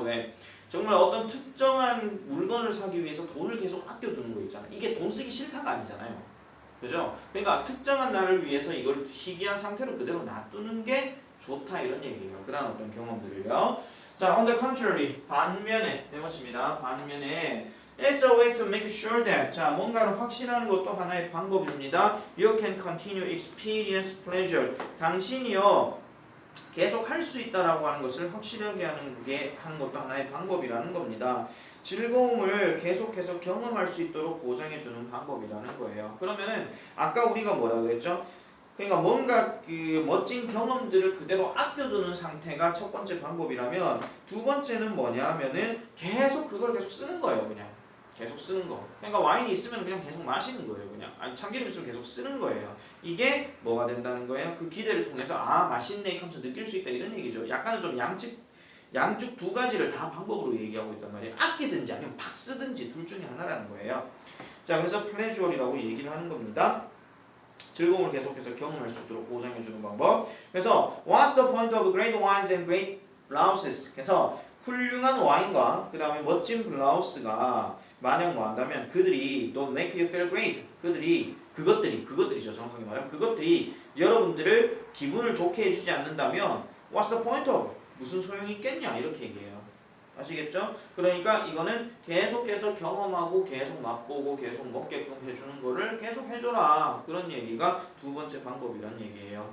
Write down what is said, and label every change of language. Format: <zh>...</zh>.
<ko>왜 정말 어떤 특정한 물건을 사기 위해서 돈을 계속 아껴두는 거 있잖아요. 이게 돈 쓰기 싫다가 아니잖아요. 그죠? 그러니까 특정한 날을 위해서 이걸 희귀한 상태로 그대로 놔두는 게 좋다 이런 얘기예요. 그런 어떤 경험들을요. 자,</ko> <en>on the contrary</en> <ko>반면에 네모칩니다. 반면에</ko> <en>it's a way to make sure that</en> <ko>자 뭔가를 확신하는 것도 하나의 방법입니다.</ko> <en>You can continue experience pleasure.</en> <ko>당신이요 계속 할 수 있다라고 하는 것을 확실하게 하는 것도 하나의 방법이라는 겁니다. 즐거움을 계속해서 경험할 수 있도록 보장해 주는 방법이라는 거예요. 그러면은 아까 우리가 뭐라고 했죠? 그러니까 뭔가 그 멋진 경험들을 그대로 아껴두는 상태가 첫 번째 방법이라면 두 번째는 뭐냐 하면은 계속 그걸 계속 쓰는 거예요. 그냥 계속 쓰는 거. 그러니까 와인이 있으면 그냥 계속 마시는 거예요. 그냥 아니 참기름 있으면 계속 쓰는 거예요. 이게 뭐가 된다는 거예요? 그 기대를 통해서 아 맛있네 하면서 느낄 수 있다 이런 얘기죠. 약간은 좀 양쪽 두 가지를 다 방법으로 얘기하고 있단 말이에요. 아끼든지 아니면 팍 쓰든지 둘 중에 하나라는 거예요. 자 그래서 플레저얼이라고 얘기를 하는 겁니다. 즐거움을 계속해서 경험할 수 있도록 보장해주는 방법. 그래서</ko> <en>What's the point of great wines and great blouses?</en> <ko>그래서 훌륭한 와인과 그 다음에 멋진 블라우스가 만약 뭐 한다면 그들이</ko> <en>don't make you feel great.</en> <ko>그것들이죠. 정확하게 말하면 그것들이 여러분들을 기분을 좋게 해주지 않는다면</ko> <en>What's the point of?</en> <ko>무슨 소용이 있겠냐 이렇게 얘기해요. 아시겠죠? 그러니까 이거는 계속해서 경험하고 계속 맛보고 계속 먹게끔 해주는 거를 계속 해줘라 그런 얘기가 두 번째 방법이란 얘기예요.</ko>